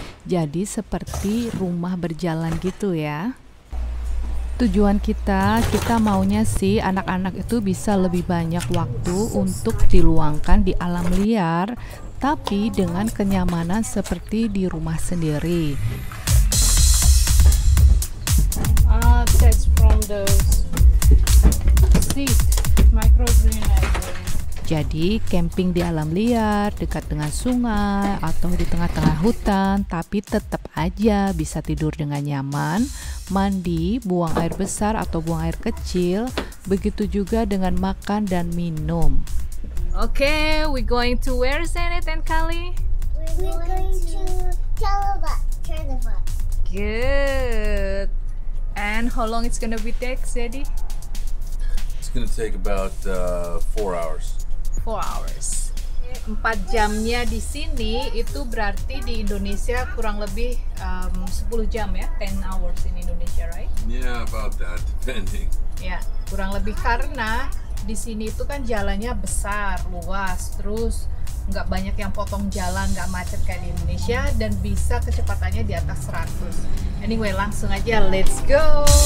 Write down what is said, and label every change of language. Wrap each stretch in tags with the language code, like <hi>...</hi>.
<id>Jadi seperti rumah berjalan gitu ya. Tujuan kita maunya sih anak-anak itu bisa lebih banyak waktu untuk diluangkan di alam liar, tapi dengan kenyamanan seperti di rumah sendiri.</id> <en>That's from those seed microgreen.</en> <id>Jadi camping di alam liar, dekat dengan sungai atau di tengah-tengah hutan, tapi tetap aja bisa tidur dengan nyaman, mandi, buang air besar atau buang air kecil, begitu juga dengan makan dan minum.</id> <en>Okay, we going to where, Zenith and Kali? We're going to Charleroi. Good. And how long it's gonna be take, Zeddy? It's going to take about 4 hours.</en> <id>4 hours. 4 jamnya di sini itu berarti di Indonesia kurang lebih 10 jam ya,</id> <en>10 hours in Indonesia, right? Yeah, about that, depending.</en> <id>Ya, kurang lebih karena di sini itu kan jalannya besar, luas, terus nggak banyak yang potong jalan, nggak macet kayak di Indonesia, dan bisa kecepatannya di atas 100.</id> <en>Anyway,</en> <id>langsung aja,</id> <en>let's go!</en>